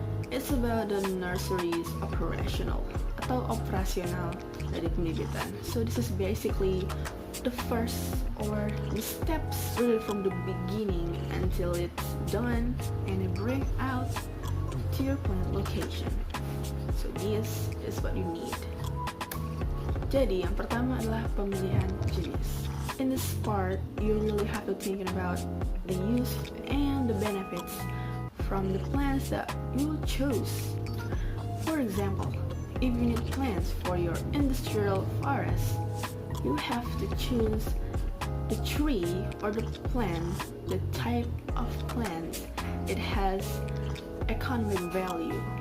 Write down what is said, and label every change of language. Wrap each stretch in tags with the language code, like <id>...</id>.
<en>It's about the nursery's operational</en> <id>atau operasional dari pembibitan.</id> <en>So this is basically the first or the steps really from the beginning until it's done and it bring out to your plant location. So this is what you need.</en> <id>Jadi yang pertama adalah pemilihan jenis.</id> <en>In this part, you really have to think about the use and the benefits from the plants that you will choose. For example, if you need plants for your industrial forest, you have to choose the tree or the plant, the type of plant it has economic value.</en>